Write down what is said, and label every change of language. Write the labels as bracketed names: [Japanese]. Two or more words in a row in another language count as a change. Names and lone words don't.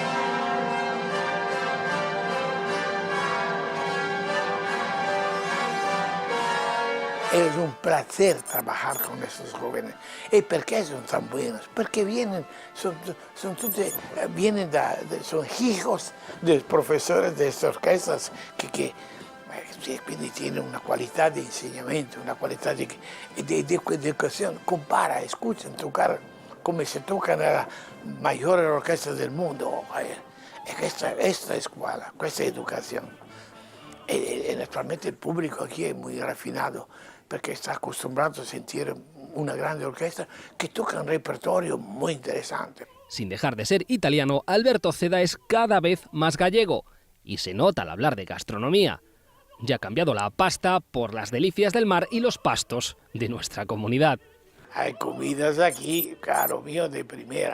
[Spanish] Es un placer trabajar con estos jóvenes. ¿Y por qué son tan buenos? Porque son hijos de profesores de estas orquestas que [Italian] quindi tiene una qualità di insegnamento, una qualità di educazione. [Spanish] Compara, escuchan tocar [Italian] come se toca nella maggiore orchestra del mondo. E questa scuola, questa educazione. E naturalmente il pubblico qui è molto raffinato perché sta [Spanish] acostumbrato a sentire una grande orquesta que toca un repertorio muy interesante. Sin dejar de ser italiano, Alberto Ceda es cada vez más gallego y se nota al hablar de gastronomía. Ya ha cambiado la pasta por las delicias del mar y los pastos de nuestra comunidad. Hay comidas aquí, caro mío, de primera.